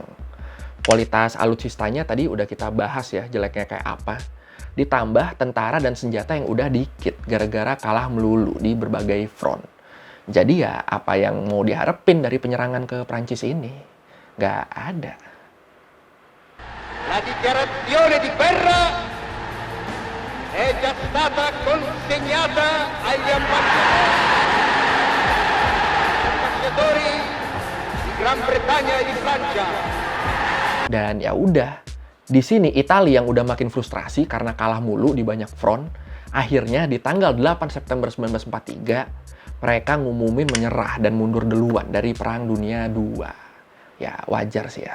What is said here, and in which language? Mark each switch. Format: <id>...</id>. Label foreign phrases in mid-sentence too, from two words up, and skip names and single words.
<id>Kualitas alutsistanya tadi udah kita bahas ya, jeleknya kayak apa. Ditambah tentara dan senjata yang udah dikit gara-gara kalah melulu di berbagai front. Jadi ya apa yang mau diharapin dari penyerangan ke Prancis ini? Nggak ada.</id> <it>La dichiarazione di guerra è già stata consegnata agli ambasciatori di Gran Bretagna e di Francia.</it> <id>Dan ya udah, di sini Italia yang udah makin frustrasi karena kalah mulu di banyak front, akhirnya di tanggal 8 September 1943, mereka ngumumin menyerah dan mundur duluan dari Perang Dunia II. Ya wajar sih ya.</id>